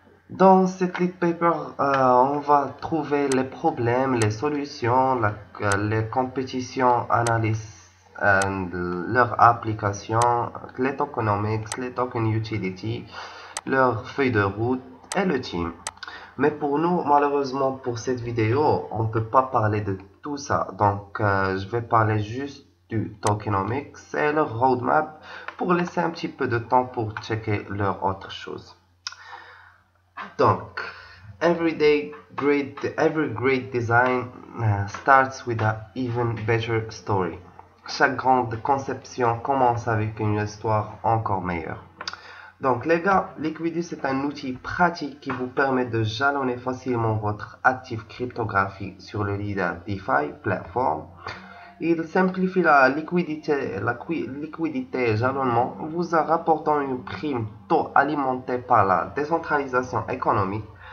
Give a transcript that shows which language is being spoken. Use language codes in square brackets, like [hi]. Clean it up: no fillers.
[fr] Dans cette lead paper, on va trouver les problèmes, les solutions, les compétitions, analyses, leur application, les tokenomics, les token utility, leur feuille de route et le team. Mais pour nous, malheureusement, pour cette vidéo, on ne peut pas parler de tout ça. Donc, je vais parler juste du tokenomics et leur roadmap pour laisser un petit peu de temps pour checker leur autre chose. [en] Donc, every great design starts with an even better story. [fr] Chaque grande conception commence avec une histoire encore meilleure. Donc les gars, Liquidus est un outil pratique qui vous permet de jalonner facilement votre actif cryptographique sur le leader DeFi plateforme. Il simplifie la liquidité et jalonnement, vous rapportant une prime taux alimentée par la décentralisation économique.